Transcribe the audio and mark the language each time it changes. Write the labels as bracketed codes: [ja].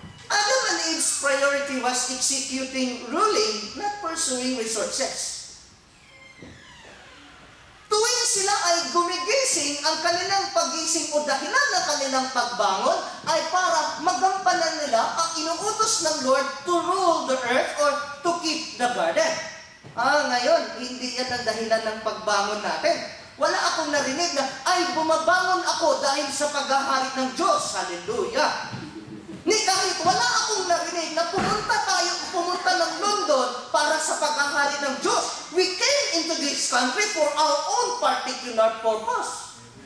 [en] Adam and Eve's priority was executing ruling, not pursuing resources. [tl] Tuwing sila ay gumigising, ang kanilang pagising o dahilan ng kanilang pagbangon ay para magampanan nila ang inuutos ng Lord [en] to rule the earth or to keep the garden. [tl] Ngayon, hindi yan ang dahilan ng pagbangon natin. Wala akong narinig na, ay bumabangon ako dahil sa paghahari ng Diyos. Hallelujah! Kahit wala akong narinig na pumunta ng London para sa paghahari ng Diyos. [en] We came into this country for our own particular purpose.